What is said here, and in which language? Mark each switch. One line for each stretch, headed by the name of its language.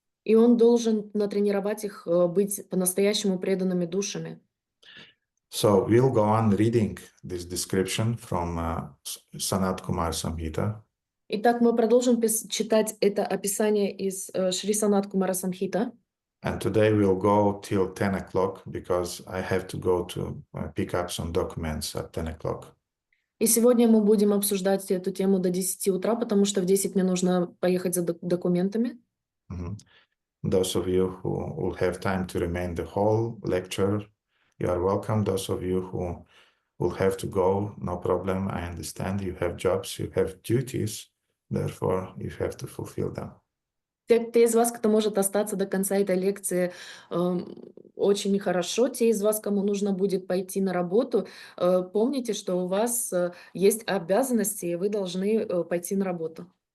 Russian: И он должен натренировать их быть по-настоящему преданными душами.
English: So we'll go on reading this description from Sanat Kumar Samhita.
Russian: Итак, мы продолжим читать это описание из Шри Санат Кумара Самхита.
English: And today we'll go till 10 o'clock because I have to go to pick up some documents at 10 o'clock.
Russian: И сегодня мы будем обсуждать эту тему до 10 утра, потому что в 10 мне нужно поехать за документами. Mm-hmm.
English: Those of you who will have time to remain the whole lecture, you are welcome. Those of you who will have to go, no problem. I understand you have jobs, you have duties, therefore you have to fulfill them.
Russian: Те из вас, кто может остаться до конца этой лекции, очень хорошо. Те из вас, кому нужно будет пойти на работу, помните, что у вас есть обязанности, и вы должны пойти на работу.